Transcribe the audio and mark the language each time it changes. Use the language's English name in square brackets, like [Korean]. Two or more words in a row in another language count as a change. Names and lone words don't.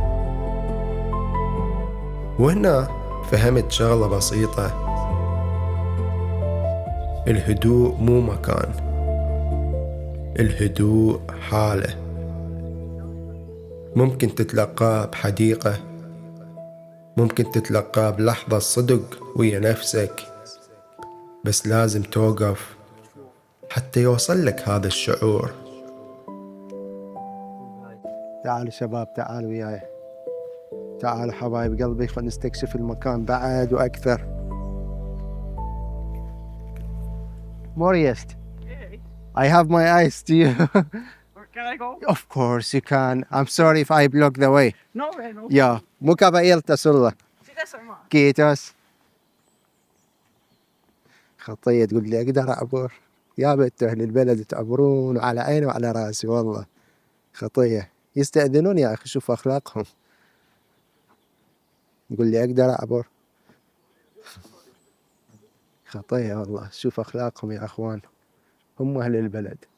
[Arabic] وهنا فهمت شغلة بسيطة، الهدوء مو مكان، الهدوء حالة ممكن تتلقاه بحديقة، ممكن تتلقاه بلحظة صدق ويا نفسك، بس لازم توقف حتى يوصل لك هذا الشعور. تعالوا شباب، تعالوا وياي، تعالوا حبايب قلبي، خلينا نستكشف المكان بعد وأكثر. [English] Moriest, I have my eyes to you. Can I go? Of course you can. I'm sorry if I block the way. No, man. No. [Finnish] Ja, mukava ilta sulla. Sitä samaa. Kiitos. [Arabic] خطية تقول لي أقدر أعبر؟ يا بنت أهل البلد تعبرون على عيني وعلى راسي والله. خطية يستأذنون يا أخي، شوف أخلاقهم. يقول لي أقدر أعبر؟ خطية والله، شوف أخلاقهم يا أخوان، هم أهل البلد.